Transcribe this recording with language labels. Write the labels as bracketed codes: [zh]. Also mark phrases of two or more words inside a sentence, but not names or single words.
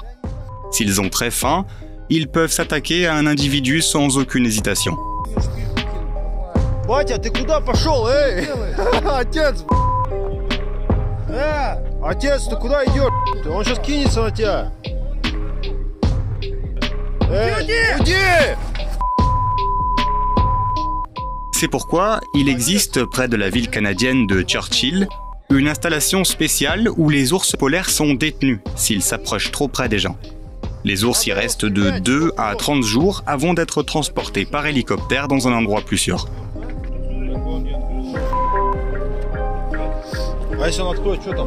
[fr] S'ils ont très faim, ils peuvent s'attaquer à un individu sans aucune hésitation. [ru] Батя, ты куда пошел, эй? Отец! Отец, ты куда идешь? Он сейчас кинется на тебя. Уйди! [fr] C'est pourquoi il existe près de la ville canadienne de Churchill une installation spéciale où les ours polaires sont détenus s'ils s'approchent trop près des gens. Les ours y restent de 2 à 30 jours avant d'être transportés par hélicoptère dans un endroit plus sûr. [ru] А если он откроет, что там?